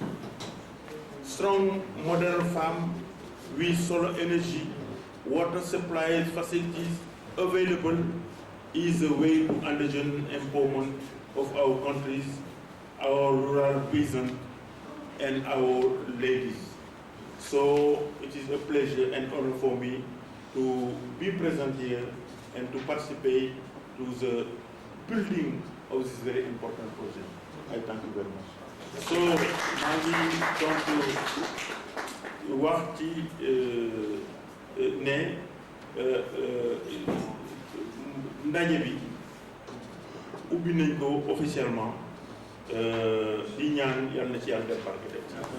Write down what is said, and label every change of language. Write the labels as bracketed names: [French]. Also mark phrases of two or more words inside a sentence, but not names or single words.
[English] Strong modern farm with solar energy, water supply facilities available is a way to envision empowerment of our countries, our rural peasants, and our ladies. So it is a pleasure and honor for me to be present here and to participate to the building of this very important project. I thank you very much. [Wolof] So maa ngi donc wax ci ne ndaje bi ubbi nañ ko officiellement di ñaan yàlla na ci yàlla def barke def